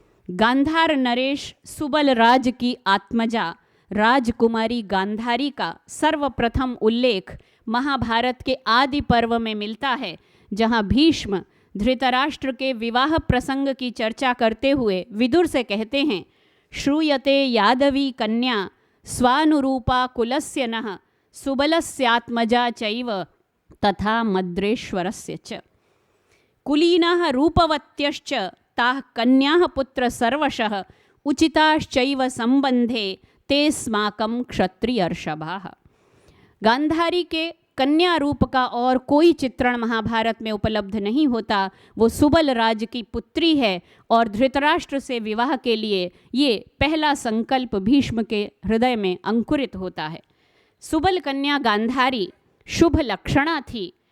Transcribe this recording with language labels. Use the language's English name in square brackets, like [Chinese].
[Hindi] गांधार नरेश सुबल राज की आत्मजा राजकुमारी गांधारी का सर्वप्रथम उल्लेख महाभारत के आदि पर्व में मिलता है, जहाँ भीष्म धृतराष्ट्र के विवाह प्रसंग की चर्चा करते हुए विदुर से कहते हैं, [Sanskrit] श्रूयते यादवी कन्या स्वानुरूपा कुलस्य नः सुबलस्यात्मजा चैव तथा मद्रेश्वरस्य च। कुलीनः रूपवत्यश्च ताः कन्याः पुत्र सर्वशः उचिताश्चैव संबंधे ते स्माकं क्षत्रियर्षभाः। [Hindi] गांधारी के कन्या रूप का और कोई चित्रण महाभारत में उपलब्ध नहीं होता। वो सुबल राज की पुत्री है और धृतराष्ट्र से विवाह के लिए ये पहला संकल्प भीष्म के हृदय में अंकुरित होता है। सुबल कन्या गांधारी शुभ लक्षणा थी।